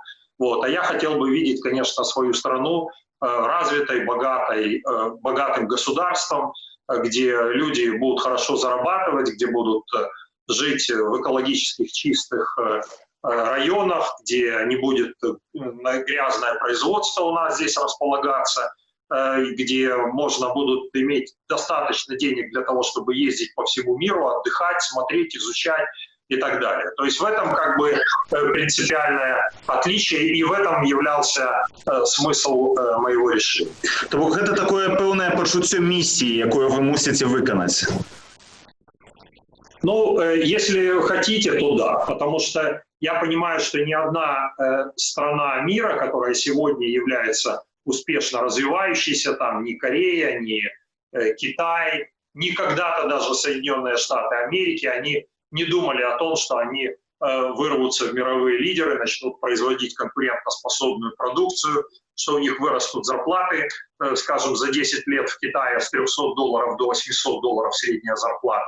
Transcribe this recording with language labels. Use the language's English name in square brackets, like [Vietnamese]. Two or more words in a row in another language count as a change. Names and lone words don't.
[Russian] А я хотел бы видеть, конечно, свою страну развитой, богатым государством, где люди будут хорошо зарабатывать, где будут жить в экологических чистых районах, где не будет грязное производство у нас здесь располагаться, где можно будут иметь достаточно денег для того, чтобы ездить по всему миру, отдыхать, смотреть, изучать и так далее. То есть в этом принципиальное отличие, и в этом являлся смысл моего решения. То это такое [Belarusian] пэўнае пачуццё миссии, якую вы мусите выканаць. [Russian] Если хотите, то да, потому что я понимаю, что ни одна страна мира, которая сегодня является успешно развивающейся, там ни Корея, ни Китай, ни когда-то даже Соединенные Штаты Америки, они не думали о том, что они вырвутся в мировые лидеры, начнут производить конкурентоспособную продукцию, что у них вырастут зарплаты, скажем, за 10 лет в Китае с $300 до $800 средняя зарплата.